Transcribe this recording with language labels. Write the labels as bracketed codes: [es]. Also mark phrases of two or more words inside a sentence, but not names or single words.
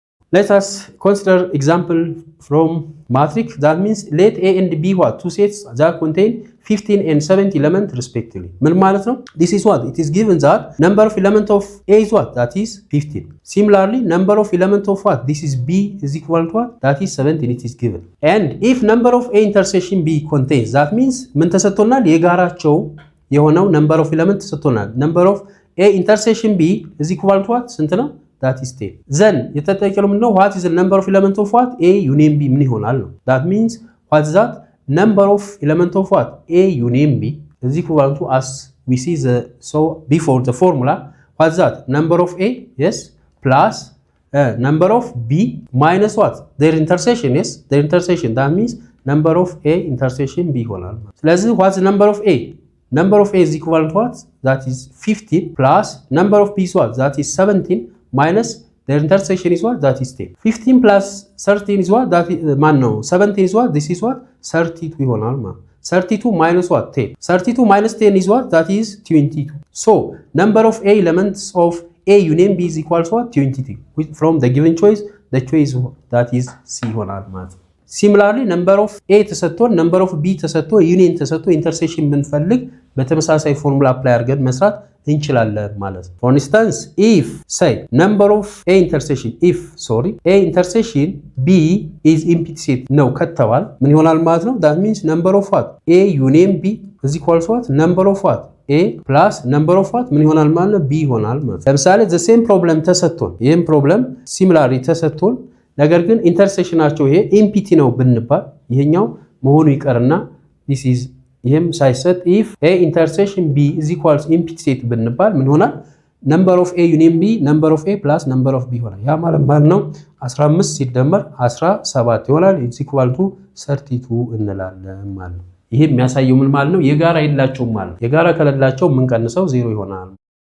[en] Let us consider example from matrix. That means let A and B what? Two sets that contain 15 and 70 elements respectively. [am] ምን ማለት ነው? [en] This is what? It is given that number of element of A is what? That is 15. Similarly, number of element of what? This is B is equal to what? That is 17. It is given. And if number of A intersection B contains, that means [am] ምን ተሰጥቶናል? የጋራቸው የሆነው [en] number of element [am] ተሰጥቶናል. [en] Number of A intersection B is equal to what? [am] ስንት ነው? [en] That is 10. Then [am] የተጠየቀው ምንድነው? [en] What is the number of element of what? A union B [am] ምን ይሆናል ነው? [en] That means what is that? Number of element of what? A union B is equal to, as we see so before the formula, what's that? Number of A, yes, plus number of B minus what? Their intersection, yes, their intersection. That means number of A intersection B [am] ይሆናል። ስለዚህ [en] what's the number of A? Number of A is equal to what? That is 15 plus number of B is what? That is 17 minus their intersection is what? That is 10. 15 plus 13 is what? That is, 17 is what? This is what? 32 [am] ይሆናል ማለት [en] 32 minus what? 10. 32 minus 10 is what? That is 22. So, number of A elements of A union B is equal to what? 22. From the given choice, the choice that is C [am] ይሆናል ማለት ነው። [en] Similarly, number of A ተሰጥቶን number of B ተሰጥቶ union ተሰጥቶ intersection [am] ብንፈልግ በተመሳሳይ ፎርሙላ አፕላይ አድርገን መስራት እንችላለን ማለት ነው። [en] For instance, if say number of A intersection B is empty set [am] ነው ከተባል ምን ይሆናል ማለት ነው? [en] That means number of what? A union B is equal to what? Number of what? A plus number of what? [am] ምን ይሆናል ማለት ነው? B ይሆናል ማለት ነው። ለምሳሌ [en] the same problem [am] ተሰጥቶን ይሄን ፕሮብለም similarly ተሰጥቶን ነገር ግን ኢንተርሴክሽናቸው ይሄ ኤምፒቲ ነው ብንባል ይሄኛው መሆኑ ይቀርና [en] this is [am] ይሄም ሳይሰጥ [en] if A intersection B is equals empty set [am] ብንባል ምን ይሆናል? [en] number of A union B number of A plus number of B [am] ይሆናል። ያ ማለት ነው 15 ሲደመር 17 ይሆናል [en] is equal to [am] 32 እንላለን ማለት ነው። ይሄ የሚያሳየው ምን ማለት ነው? የጋራ የላቸውም ማለት ነው። የጋራ ከሌላቸው ምን ቀንሰው 0 ይሆናል።